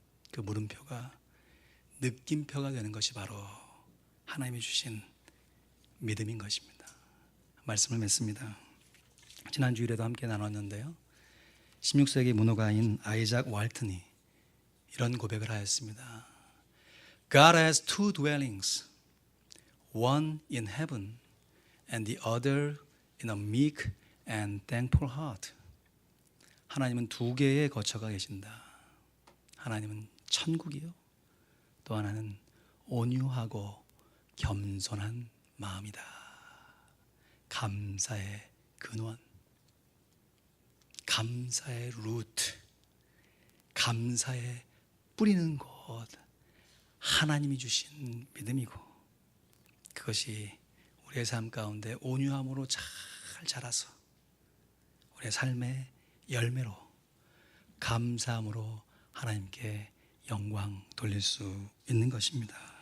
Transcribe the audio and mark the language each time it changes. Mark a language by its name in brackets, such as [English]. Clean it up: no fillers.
[Korean] 그 물음표가 느낌표가 되는 것이 바로 하나님이 주신 믿음인 것입니다. 말씀을 맺습니다. 지난 주일에도 함께 나눴는데요. 16세기 문호가인 아이작 왈튼이 이런 고백을 하였습니다. [English] God has two dwellings, one in heaven and the other in a meek and thankful heart. [Korean] 하나님은 두 개의 거처가 계신다. 하나님은 천국이요, 또 하나는 온유하고 겸손한 마음이다. 감사의 근원, 감사의 루트, 감사의 뿌리는 곳, 하나님이 주신 믿음이고, 그것이 우리의 삶 가운데 온유함으로 잘 자라서 우리의 삶의 열매로 감사함으로 하나님께 영광 돌릴 수 있는 것입니다.